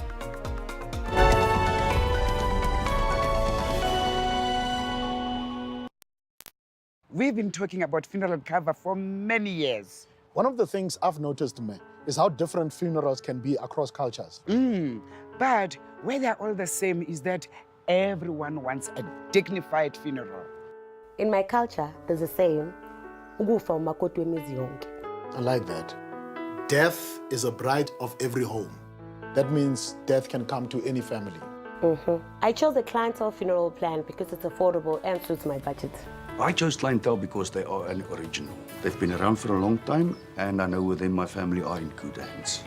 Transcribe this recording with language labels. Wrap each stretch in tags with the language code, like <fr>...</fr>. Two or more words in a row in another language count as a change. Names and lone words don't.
<en>We've been talking about funeral cover for many years. One of the things I've noticed, is how different funerals can be across cultures. But where they're all the same is that everyone wants a dignified funeral. In my culture, there's a saying,</en> <zu>"Ukufa umakoti wemizi yonke."</zu> <en>I like that. Death is a bride of every home. That means death can come to any family. I chose the clientele funeral plan because it's affordable and suits my budget. I chose clientele because they are an original. They've been around for a long time, and I know within my family are in good hands.</en>